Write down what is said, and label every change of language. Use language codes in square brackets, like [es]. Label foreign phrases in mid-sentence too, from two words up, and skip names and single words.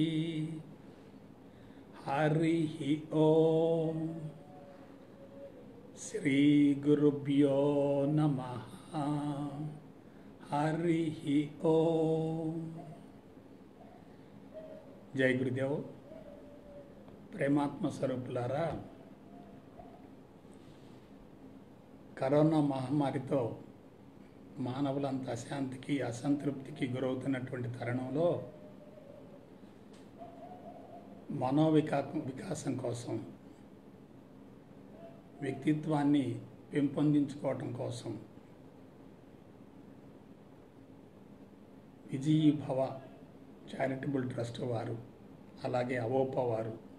[sa] हरिः ओम। श्री गुरुभ्यो नमः। हरिः ओम। जय गुरुदेव। [te] ప్రేమాత్మ స్వరూపులారా, కరోనా మహమ్మారితో మానవులంతా అశాంతికి అసంతృప్తికి గురవుతున్నటువంటి తరుణంలో వికాసం కోసం, వ్యక్తిత్వాన్ని పెంపొందించుకోవటం కోసం విజయీ భవ చారిటబుల్ ట్రస్ట్ వారు, అలాగే అవోపా వారు